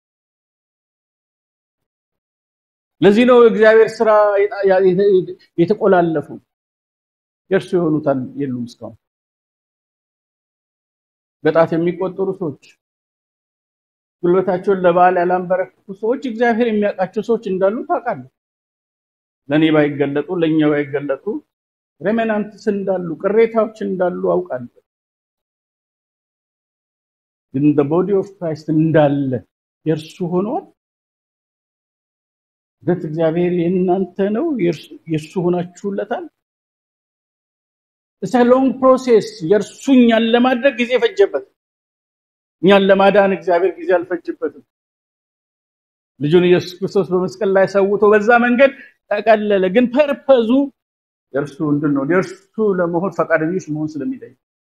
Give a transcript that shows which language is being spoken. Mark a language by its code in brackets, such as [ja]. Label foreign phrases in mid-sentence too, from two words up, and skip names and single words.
[am] ለዚህ ነው እግዚአብሔር ስራ የተቆላለፉ የእርሱ የሆኑታል የሉም እስካሁን። በጣት የሚቆጠሩ ሰዎች፣ ጉልበታቸውን ለባል ያላንበረከቱ ሰዎች እግዚአብሔር የሚያውቃቸው ሰዎች እንዳሉ ታውቃለህ። ለኔ ባይገለጡ ለኛ ባይገለጡ ሬመናንትስ እንዳሉ ቅሬታዎች እንዳሉ አውቃለሁ። ግን [en] the body of Christ [am] እንዳለ የእርሱ ሆኖ በት እግዚአብሔር የእናንተ ነው የእርሱ ሆናችሁለታል። [en] it's a long process [am] የእርሱኛን ለማድረግ ጊዜ ፈጀበት። እኛን ለማዳን እግዚአብሔር ጊዜ አልፈጀበትም። ልጁን ኢየሱስ ክርስቶስ በመስቀል ላይ ሰውቶ በዛ መንገድ ተቀለለ። ግን ፐርፐዙ የእርሱ እንደሆነ የእርሱ ለመሆን ፈቃደኞች መሆን ስለሚጠይቅ